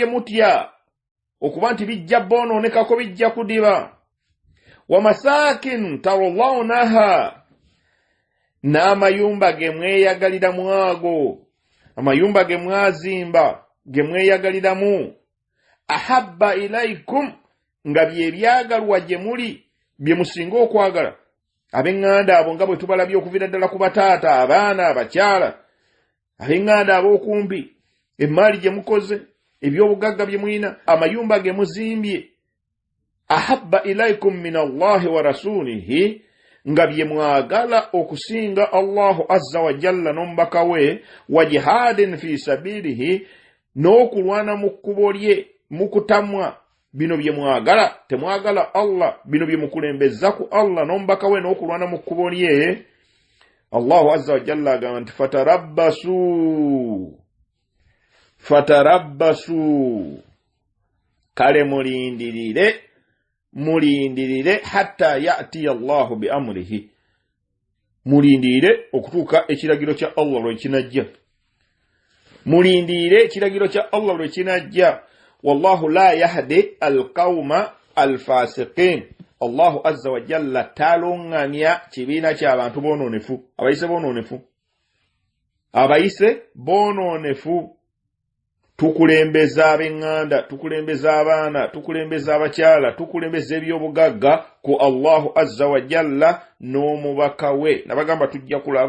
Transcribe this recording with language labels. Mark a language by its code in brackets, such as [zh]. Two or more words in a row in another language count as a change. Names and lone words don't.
[lg] mutya okuba nti bijja bonoonekako bijja kudiba [ar] ومساكن ترضونها [lg] n'amayumba ge mweyagaliramu ago amayumba ge mwazimba ge mweyagaliramu [ar] أحب إليكم [lg] nga byebyagalwa gye muli bye musinga okwagala ab'eŋŋanda abo nga bwe tubalabye okuviira ddala ku bataata abaana abakyala ab'eŋŋanda ab'okumpi emmaali gye mukoze ebyobugagga bye mulina amayumba ge muzimbye [ar] أحب إليكم من الله ورسوله [lg] nga bye mwagala okusinga [ar] الله عز وجل [lg] n'omubaka we [ar] وجهاد في سبيله [lg] n'okulwana mu kkubo lye mukutamwa bino bye mwagala temwagala Allah bino bye mukulembeza ku Allah n'omubaka we n'okulwana mu kkubo lye [ar] الله عز وجل [lg] agamba nti fatarabbasu kale mulindirire [ar] حتى يأتي الله بأمره [lg] mulindirire okutuuka ekiragiro kya Allah lwe kinajja mulindirire ekiragiro kya Allah lwe kinajja [ar] والله لا يهدي القوم الفاسقين الله عز وجل [lg] talonganya kibiina ky'abantu abayise bononefu tukulembeza ab'eŋŋanda tukulembeza abaana tukulembeza abakyala tukulembeza ebyobugagga ku [ar] الله عز وجل [lg] n'omubaka we nabagamba tujja